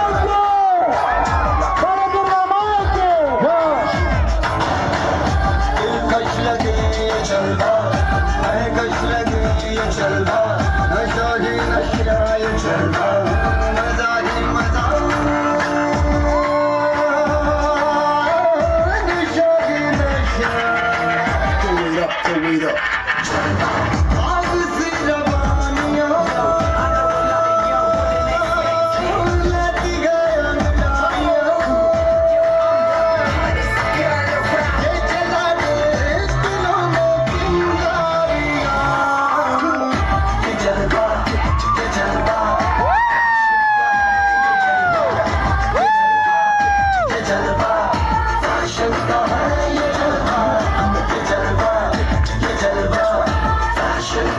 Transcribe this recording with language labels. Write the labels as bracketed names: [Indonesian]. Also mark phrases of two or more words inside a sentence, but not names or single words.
[Hindi] दिलकश लगे ये जलवा महकश लगे ये जलवा नशा ही नशा ये जलवा मजा ही मजा नशा ही नशा [English] Turn it up. [Hindi] आग सी रवानियां लगी गया ये चला दे दिलों में चिंगारियां ये जलवा ये जलवा फैशन का है ये जलवा ये जलवा